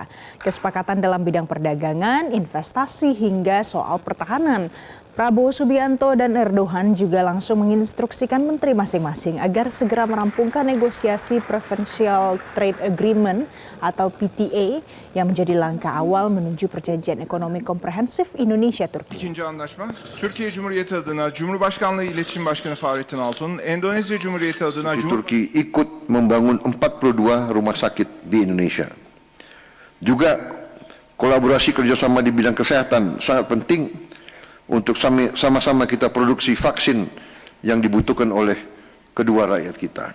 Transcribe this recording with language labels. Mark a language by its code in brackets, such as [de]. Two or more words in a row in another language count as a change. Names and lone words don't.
[id] Kesepakatan dalam bidang perdagangan, investasi, hingga soal pertahanan. Prabowo Subianto dan Erdogan juga langsung menginstruksikan menteri masing-masing agar segera merampungkan negosiasi [en] Preferential Trade Agreement [id] atau PTA yang menjadi langkah awal menuju perjanjian ekonomi komprehensif Indonesia-Turki. [tr] İkinci anlaşma, Türkiye Cumhuriyeti adına Cumhurbaşkanlığı İletişim Başkanı Fahrettin Altun, Endonezya Cumhuriyeti adına [id] Turki ikut membangun 42 rumah sakit di Indonesia. Juga kolaborasi kerjasama di bidang kesehatan sangat penting untuk sama-sama kita produksi vaksin yang dibutuhkan oleh kedua rakyat kita.